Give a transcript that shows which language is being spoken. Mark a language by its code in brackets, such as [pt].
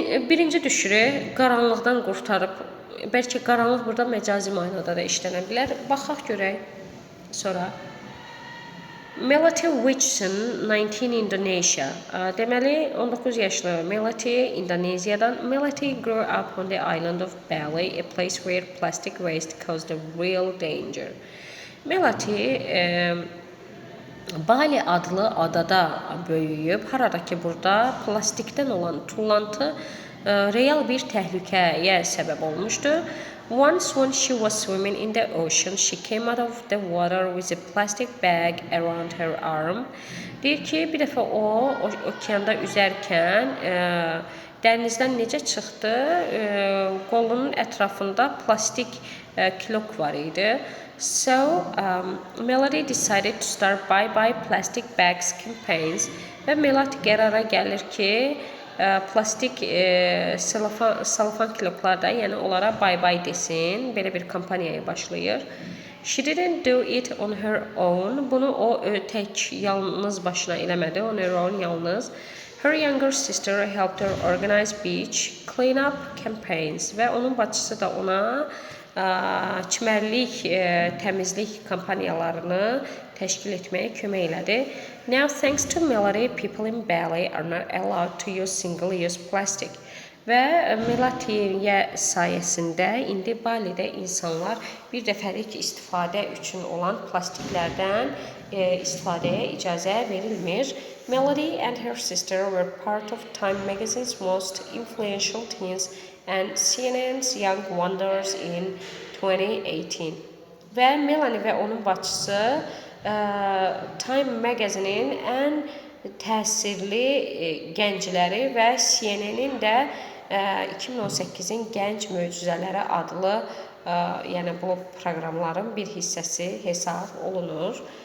[az] Birinci düşürü qaranlıqdan qurtarıb. Bəlkə qaranlıq burada məcazi mənada da işlənə bilər. Baxaq görək. Sonra Melati Wicson, 19, Indonesia. Deməli, 19 yaşlı Melati İndoneziyadan. [en] Melati grew up on the island of Bali, a place where plastic waste caused a real danger. [az] Melati Bali adlı adada böyüyüb. Harada ki burada plastikdən olan tullantı real bir təhlükəyə səbəb olmuşdu. [en] Once when she was swimming in the ocean, she came out of the water with a plastic bag around her arm. [az] Deyir ki, bir dəfə o okeanda üzərkən dənizdən necə çıxdı? Qolunun ətrafında plastik kilok var idi. [en] So, Melody decided to start buy plastic bags campaigns [az] və Melody qərara gəlir ki, plastik salafan kiloklar da, yəni onlara bay desin, belə bir kampaniyaya başlayır. [en] She didn't do it on her own. [az] Bunu o tək yalnız başına eləmədi, [en] on her own [az] yalnız. [en] Her younger sister helped her organize beach cleanup campaigns [az] və onun bacısı da ona çimərlik, təmizlik kampaniyalarını təşkil etməyə kömək elədi. [en] Now, thanks to Melody, people in Bali are not allowed to use single-use plastic. [az] Və Melody sayəsində indi Balidə insanlar bir dəfəlik istifadə üçün olan plastiklərdən istifadəyə icazə verilmir. [en] Melody and her sister were part of Time magazine's most influential teens and CNN's Young Wonders in 2018. [az] Və Melanie və onun bacısı Time magazine'in ən təsirli gəncləri və CNN-in də 2018-in Gənc Möcüzələri adlı yəni bu proqramların bir hissəsi hesab olunur.